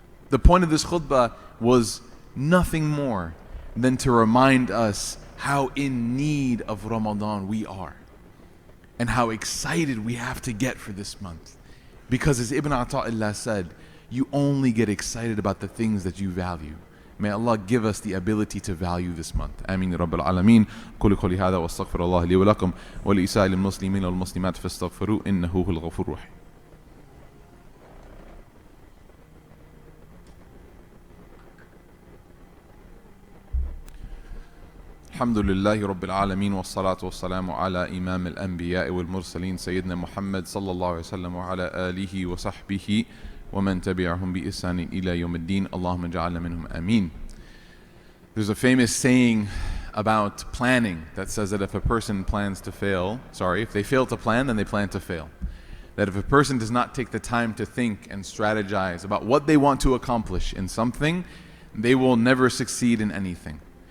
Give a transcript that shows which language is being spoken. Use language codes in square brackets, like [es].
[en] The point of this khutbah was nothing more than to remind us how in need of Ramadan we are and how excited we have to get for this month. Because as Ibn Ata'illah said, you only get excited about the things that you value. May Allah give us the ability to value this month. Ameen ya Rabbil Alameen. [ar] قولي قولي هذا واستغفر الله لي ولكم ولإسائر المسلمين والمسلمات فاستغفروه إنه هو الغفور الرحيم. الحمد لله رب العالمين والصلاة والسلام على إمام الأنبياء والمرسلين سيدنا محمد صلى الله عليه وسلم وعلى آله وصحبه ومن تبعهم بإحسان إلى يوم الدين اللهم اجعلنا منهم آمين. [en] There's a famous saying about planning that says that if a person plans to fail, if they fail to plan, then they plan to fail. That if a person does not take the time to think and strategize about what they want to accomplish in something, they will never succeed in anything.